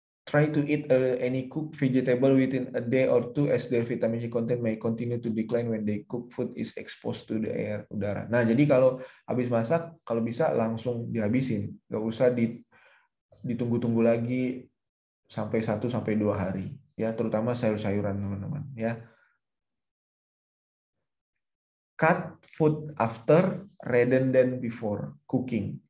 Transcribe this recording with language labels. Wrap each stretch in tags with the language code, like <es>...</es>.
<en>Try to eat any cooked vegetable within a day or two as their vitamin C content may continue to decline when the cooked food is exposed to the air,</en> <id>udara. Nah, jadi kalau habis masak, kalau bisa langsung dihabisin. Nggak usah ditunggu-tunggu lagi sampai 1-2 hari. Ya, terutama sayur-sayuran, teman-teman. Ya.</id> <en>Cut food after rather than before cooking.</en>